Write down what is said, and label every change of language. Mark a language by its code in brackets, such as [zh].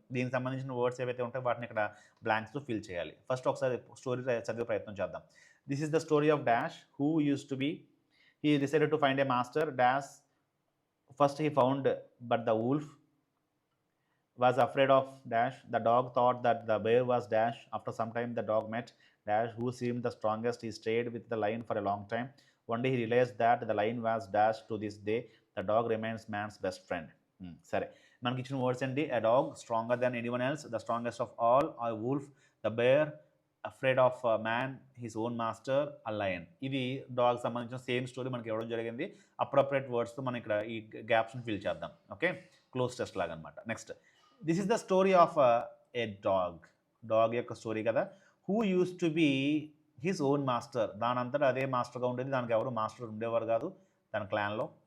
[te] దీనికి సంబంధించిన వర్డ్స్ ఏవైతే ఉంటాయో వాటిని ఇక్కడ బ్లాంక్స్లో ఫిల్ చేయాలి. ఫస్ట్ ఒకసారి స్టోరీ చదివే ప్రయత్నం చేద్దాం. [en] This is the story of dash who used to be, he decided to find a master. Dash first he found but the wolf was afraid of dash. The dog thought that the bear was dash. After some time the dog met dash who seemed the strongest. He stayed with the lion for a long time. One day he realized that the lion was dash. To this day the dog remains man's best friend. [te] Sorry, మనకి ఇచ్చిన words అండి. [en] A dog stronger than anyone else, the strongest of all, a wolf, the bear, afraid of a man, his own master, a lion. [te] ఇది dog సంబంధించిన same story మనకి ఇవ్వడం జరిగింది. Appropriate వర్డ్స్తో మనం ఇక్కడ ఈ గ్యాప్స్ని ఫిల్ చేద్దాం. ఓకే, క్లోజ్ టెస్ట్ లాగా అనమాట. Next, [en] this is the story of a dog యొక్క [te] స్టోరీ కదా. [en] who used to be his own master, [te] దాని అంతటా అదే మాస్టర్గా ఉండేది, దానికి ఎవరు మాస్టర్ ఉండేవారు కాదు దాని క్లాన్లో.